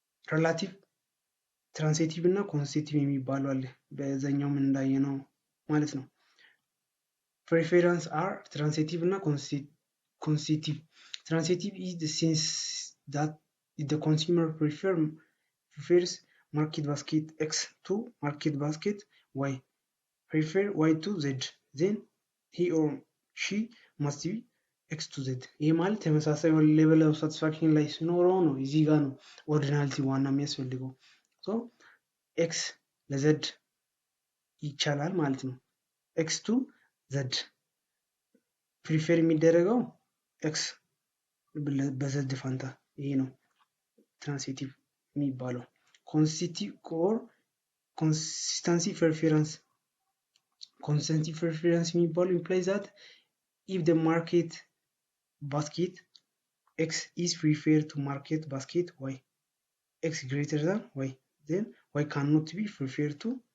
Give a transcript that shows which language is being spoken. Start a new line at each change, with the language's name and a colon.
Amharic: ሬላቲቭ ትራንሲቲቭ እና ኮንስቲቲቭ የሚባለው አለ። በዛኛው ምን እንዳየነው ማለት ነው። ፕሪፌረንስ አር ትራንሲቲቭ እና ኮንስቲቲቭ
English: Transitive is the sense that the consumer prefers market basket X to market basket Y. Prefer Y to Z. Then he or she must be X to Z.
Amharic: ይህ ማለት ተመሳሳይ ሌቨል ኦፍ ሳቲስፋክሽን ላይ ሲኖረው ነው። እዚህ ጋር ነው ኦርዲናሊቲ ዋና የሚያስፈልገው። ኤክስ ለዘድ ይቻላል ማለት ነው። ኤክስ ቱ ዘድ ፕሪፌር የሚደረገው ኤክስ በዘድ ፋንታ ይሄ ነው ትራንሲቲቭ የሚባለው። ኮንስቲቲቭ ኦር ኮንሲስተንሲ ፕሪፈረንስ የሚባለው
English: implies that if the market basket X is preferred to market basket Y, X greater than Y, then Y cannot be preferred to